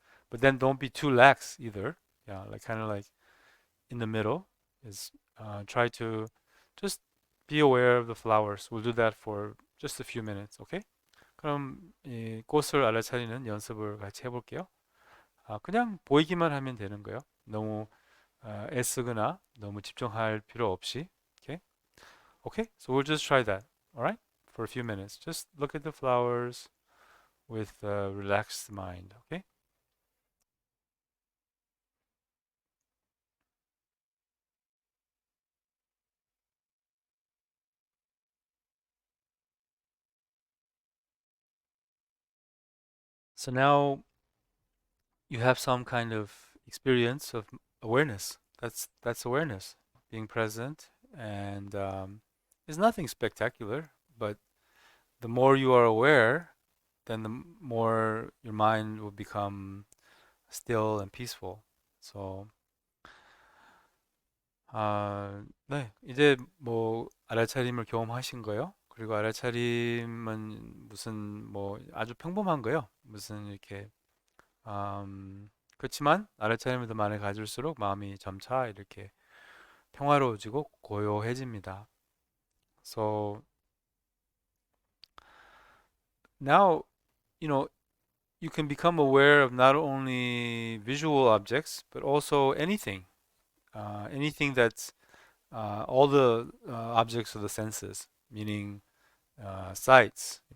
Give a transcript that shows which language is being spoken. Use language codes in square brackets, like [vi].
[en] But then don't be too lax either. Yeah, like kind of like in the middle is try to just be aware of the flowers. We'll do that for just a few minutes, okay? [ko] 그럼 이 꽃을 알아차리는 연습을 같이 해볼게요. 그냥 보이기만 하면 되는 거예요. 너무 애쓰거나 너무 집중할 필요 없이. [en] Okay? Okay, so we'll just try that, alright? For a few minutes. Just look at the flowers with a relaxed mind, okay? So now you have some kind of experience of awareness. That's awareness, being present, and it's nothing spectacular, but the more you are aware, then the more your mind will become still and peaceful. [ko] So, 네, 이제 뭐 알아차림을 경험하신 거요? 그리고 알아차림은 무슨 뭐 아주 평범한 거요. 무슨 이렇게 그렇지만 알아차림을 더 많이 가질수록 마음이 점차 이렇게 평화로워지고 고요해집니다. [en] So now, you know, you can become aware of not only visual objects, but also anything, anything that's all the objects of the senses, meaning sights.